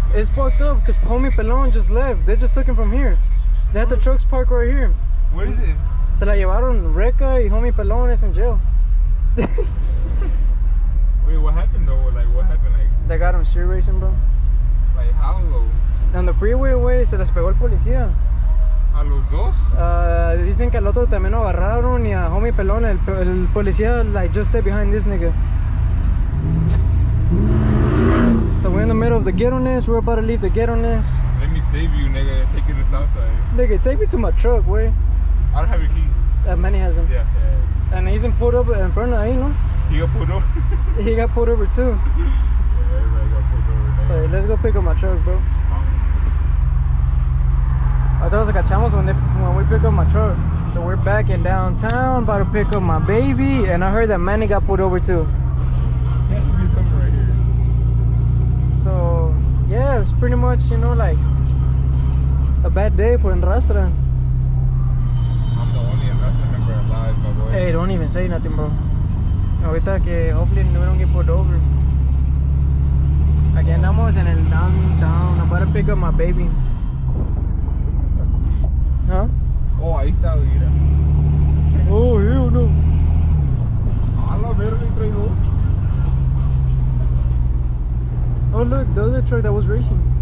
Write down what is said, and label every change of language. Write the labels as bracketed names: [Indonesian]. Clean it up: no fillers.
[English] It's fucked up because homie Pelon just left. They just took him from here. They had the trucks parked right here. What is it? [Spanish] Se la llevaron Reca y homie Pelon [English] is in jail. Wait, what happened though? Like, what happened? Like, They got him street racing, bro. like how though? On the freeway, [Spanish] güey, se les pegó el policía. ¿A los dos? Dicen que al otro también lo agarraron y a homie Pelon, el policía, [English] like, just stay behind this nigga. So we're in the middle of the ghetto-ness. We're about to leave the ghetto-ness. Let me save you, nigga, and take you to Southside. Nigga, take me to my truck, güey. I don't have your keys. Manny has him. Yeah. And he's in pulled up in front of [Spanish] ahí, no? [English] He got pulled over. He got pulled over too. Yeah, everybody got pulled over. Nigga. So let's go pick up my truck, bro. [Spanish] Ahorita nos cachamos [English] when we pick up my truck. So we're back in downtown, about to pick up my baby. And I heard that Manny got pulled over too. There has to be something right here. So yeah, it's pretty much, you know, like a bad day for Enrastra. I'm the only investor member alive, my boy. Hey, don't even say nothing, bro. [Spanish] Ahorita que [English] hopefully we don't get pulled over. [Spanish] Aquí andamos en el downtown. [English] I'm about to pick up my baby. Huh? [Spanish] Oh, ahí está, mira. [English] Oh, hell no. [Spanish] A la verga, trae dos. [English] Oh, look, the other truck that was racing.